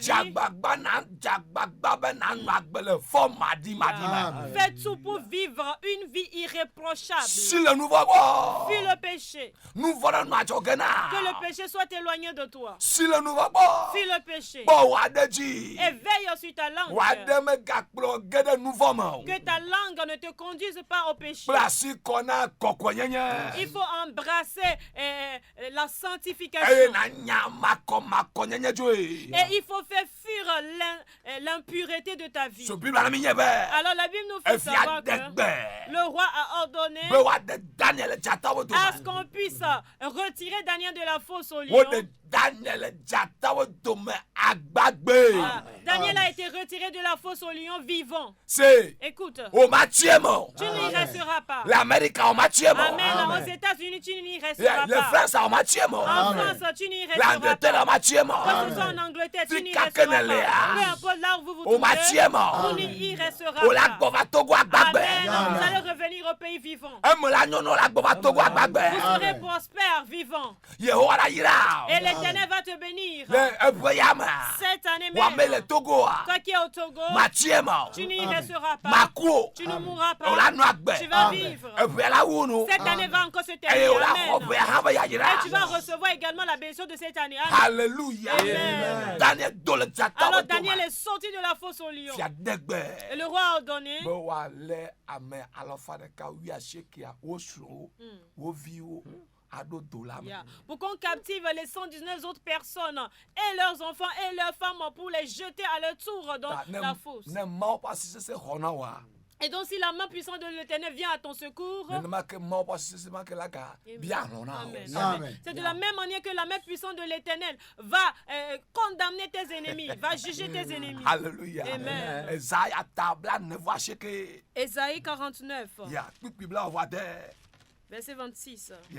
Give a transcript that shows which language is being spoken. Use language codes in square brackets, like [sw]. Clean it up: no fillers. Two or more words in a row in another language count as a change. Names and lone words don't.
[ee] Dzagbagba be nanɔ agbe le fɔ madimadime. [fr] fais tout pour vivre une vie irréprochable. [ee] Si le nu vɔ gbɔ. [fr] Fuis le péché. [ee] Nu vɔ ɖe nɔ adzɔge na. [fr] Que le péché soit éloigné de toi. [ee] Si le nu vɔ gbɔ. [fr] Fuis le péché. [ee] Bɔ wòaɖe dzi. [fr] Et veille sur ta langue. [ee] Wòaɖe megakplɔ ge ɖe nu vɔ me o. [fr] Que ta langue ne te conduise pas au péché. [ee] Kple asi kɔ na kɔkɔenyenye. [fr] Il faut embrasser la [ee] Eye [fr] sanctification. [ee] nanya makɔnyenye dzoe. [fr] Et il faut faire fuir l'impureté de ta vie. [ee] So Bible na mi nye be. [fr] Alors la Bible nous fait [ee] Efia [fr] savoir que [ee] de gbe. [fr] le roi a ordonné [ee] Be wòaɖe Daniel dzatawo [fr] à ce [ee] dome. [fr] qu'on puisse retirer Daniel de la fosse au lion. [ee] Woɖe Daniel dzatawo dome agbagbe. [fr] Ah, Daniel a été retiré de la fosse au lion vivant. [ee] Se [fr] Écoute, [ee] o ma tie me o. [fr] tu n'y resteras pas. [ee] L'Amérique o ma tie me o. [fr] Amen. Aux États-Unis, tu n'y resteras Le pas. [ee] France o ma tie me o. [fr] En France, tu n'y resteras L'Angleterre pas. [ee] o ma tie me o. [fr] Que ce soit en Angleterre, tu n'y [ee] Fika [fr] resteras [ee] kenele [fr] pas. [ee] ya. [fr] Peu importe là où vous vous [ee] O ma [fr] trouvez, [ee] tie me o. [fr] vous n'y resteras [ee] O la [fr] pas. [ee] gbɔ va Togo agbagbe. [fr] Amen. Vous allez revenir au pays vivant. [ee] Eme la nyɔnu la gbɔ va Togo agbagbe. [fr] Vous serez prospère, vivant. [ee] Yehowa la yira o. [fr] Et l'Éternel va te bénir. [ee] Le eƒe ya me. [fr] Cette année [ee] Wòame le [fr] même, [ee] Togoa. [fr] toi qui es au Togo, [ee] Ma tie me o. [fr] tu n'y resteras pas. [ee] Ma ku o. [fr] Tu ne mourras [ee] O la [fr] pas. [ee] nɔ agbe. [fr] Tu vas vivre. [ee] Eƒe la wu nu. [fr] Cette année va encore se [ee] Eye [fr] terminer. [ee] o la xɔ [fr] Amen. [ee] ƒea hã be yayira. [fr] Et tu vas recevoir également la bénédiction de cette année. Amen. Alléluia. Amen. [ee] Daniel do le dzatawo [fr] Alors [ee] dome. [fr] Daniel est sorti de la fosse au lion. [ee] Fia de gbe. [fr] Et le roi a ordonné [ee] Be wòalé ame alafa ɖeka wuiasiekea wo srɔ̃wo wo viwo aɖo do la me. [fr] pour qu'on captive les 119 autres personnes et leurs enfants et leurs femmes pour les jeter à leur tour dans la fosse. [ee] Ne Mawu ƒe asi sesẽ xɔ na woa. [fr] Et donc, si la main puissante de l'Éternel vient à ton secours, Amen. c'est de la même manière que la main puissante de l'Éternel va condamner tes ennemis, va juger tes ennemis. Alléluia. Amen. Ésaïe 49, verset 26.